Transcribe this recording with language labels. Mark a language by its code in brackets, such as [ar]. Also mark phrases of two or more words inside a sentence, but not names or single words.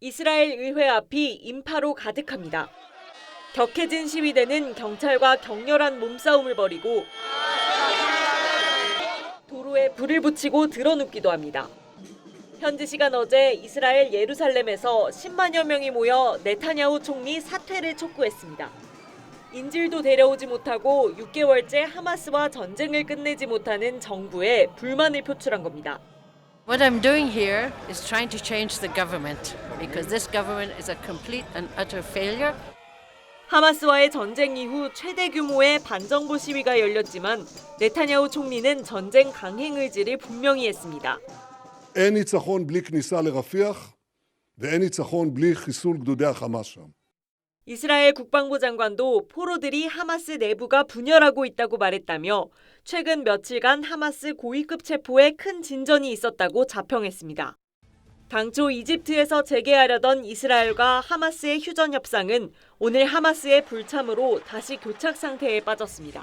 [ko] 이스라엘 의회 앞이 인파로 가득합니다. 격해진 시위대는 경찰과 격렬한 몸싸움을 벌이고 도로에 불을 붙이고 드러눕기도 합니다. 현지 시간 어제 이스라엘 예루살렘에서 10만여 명이 모여 네타냐후 총리 사퇴를 촉구했습니다. 인질도 데려오지 못하고 6개월째 하마스와 전쟁을 끝내지 못하는 정부에 불만을 표출한 겁니다. [en] What I'm doing here is trying to change the government because this government is a complete and utter failure. [ko] 하마스와의 전쟁 이후 최대 규모의 반정부 시위가 열렸지만 네타냐후 총리는 전쟁 강행 의지를 분명히 했습니다. [he] אין ניצחון בלי כניסה לרפיח ואין ניצחון בלי חיסול גדודי החמאס שם. [ko] 이스라엘 국방부 장관도 포로들이 하마스 내부가 분열하고 있다고 말했다며 최근 며칠간 하마스 고위급 체포에 큰 진전이 있었다고 자평했습니다. 당초 이집트에서 재개하려던 이스라엘과 하마스의 휴전 협상은 오늘 하마스의 불참으로 다시 교착 상태에 빠졌습니다.